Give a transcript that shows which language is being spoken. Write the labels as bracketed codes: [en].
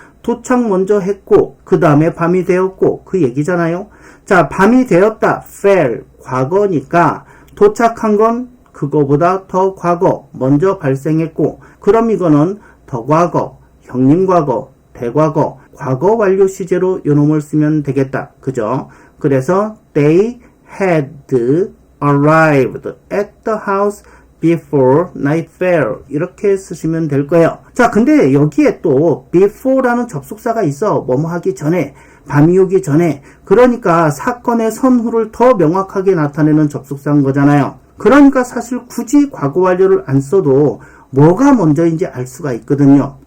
[ko] 도착 먼저 했고 그 다음에 밤이 되었고 그 얘기잖아요. 자, 밤이 되었다. fell 과거니까 도착한 건 그거보다 더 과거 먼저 발생했고, 그럼 이거는 더 과거, 형님 과거, 대과거, 과거 완료 시제로 요놈을 쓰면 되겠다. 그죠? [en] 그래서 they had arrived at the house before night fell [ko] 이렇게 쓰시면 될 거예요. 자, 근데 여기에 또 before라는 접속사가 있어. 뭐뭐 하기 전에, 밤이 오기 전에. 그러니까 사건의 선후를 더 명확하게 나타내는 접속사인 거잖아요. 그러니까 사실 굳이 과거 완료를 안 써도 뭐가 먼저인지 알 수가 있거든요.